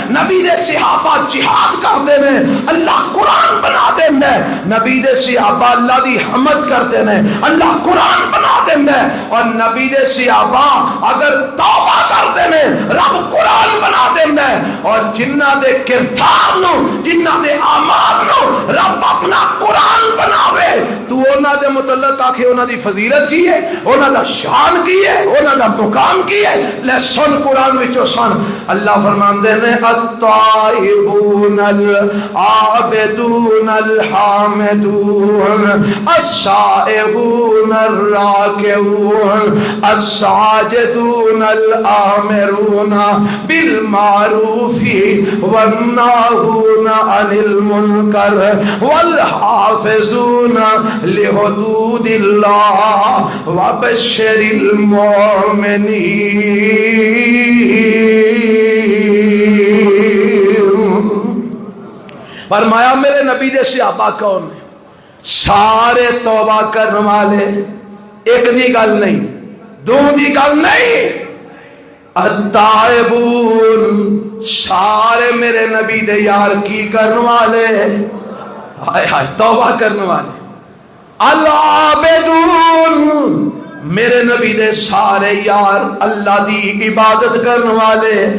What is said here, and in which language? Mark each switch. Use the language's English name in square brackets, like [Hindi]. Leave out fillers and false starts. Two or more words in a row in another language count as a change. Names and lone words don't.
[Punjabi] نبی دے صحابہ جہاد کرتے نے، اللہ قرآن بنا دیندہ ہے۔ نبی دے صحابہ اللہ دی حمد [Urdu] کرتے ہیں، [Punjabi] اللہ قرآن بنا دیندہ ہے۔ اور نبی دے صحابہ اگر توبہ [Urdu] کرتے ہیں، [Punjabi] رب قرآن بنا دیندہ ہے۔ اور جنہ دے کردار نو، جنہ دے اعمال نو رب اپنا قرآن بناوے، تو انہاں دے متعلق آکھے انہاں دی فضیلت کی ہے، انہاں دا شان کی ہے، انہاں دا مقام کی ہے۔ لے سن قرآن وچوں سن، اللہ فرماندے نے [Arabic] الطائبون العابدون الحامدون السائحون الراکعون الساجدون الآمرون بالمعروف والناہون عن المنکر والحافظون لحدود اللہ وبشر المؤمنین۔ [Punjabi] فرمایا میرے نبی دے صحابہ کون ہیں؟ سارے توبہ کرنے والے، ایک دی گل نہیں، دو دی گل نہیں، التائبون سارے میرے نبی دے یار کی کرنے والے، ہائے ہائے توبہ کرنے والے، العابدون میرے نبی دے سارے یار اللہ دی عبادت کرنے والے،